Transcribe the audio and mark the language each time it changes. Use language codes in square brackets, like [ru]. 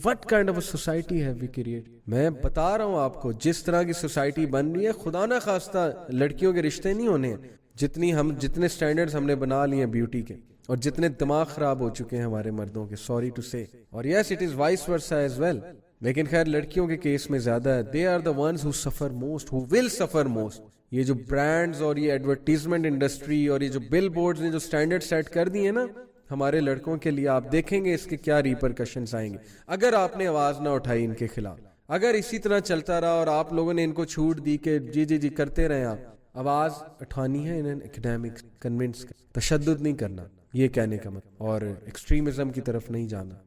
[en] What kind of a society have we create. [ur] میں بتا رہا ہوں آپ کو, جس طرح کی سوسائٹی بن رہی ہے, خدا نہ خواستہ لڑکیوں کے رشتے نہیں ہونے ہیں. جتنے سٹینڈرڈز ہم نے بنا لیے ہیں بیوٹی کے, اور جتنے دماغ خراب ہو چکے ہیں ہمارے مردوں کے, [en] Sorry to say. [ur] اور [en] yes it is vice versa as well, [ur] لیکن خیر لڑکیوں کے کیس میں زیادہ ہے. [en] They are the ones who suffer most, who will suffer most. [ur] یہ جو برانڈز اور یہ ایڈورٹیزمنٹ انڈسٹری اور یہ جو بل بورڈز نے جو سٹینڈرڈ سیٹ کر دیے نا ہمارے لڑکوں کے لیے, آپ دیکھیں گے اس کے کیا ریپرکشنز آئیں گے اگر آپ نے آواز نہ اٹھائی ان کے خلاف. اگر اسی طرح چلتا رہا اور آپ لوگوں نے ان کو چھوٹ دی کہ جی جی جی کرتے رہیں, آپ آواز اٹھانی ہے انہیں اکیڈیمک کنونس, تشدد نہیں کرنا, یہ کہنے کا مطلب, اور ایکسٹریمزم کی طرف نہیں جانا.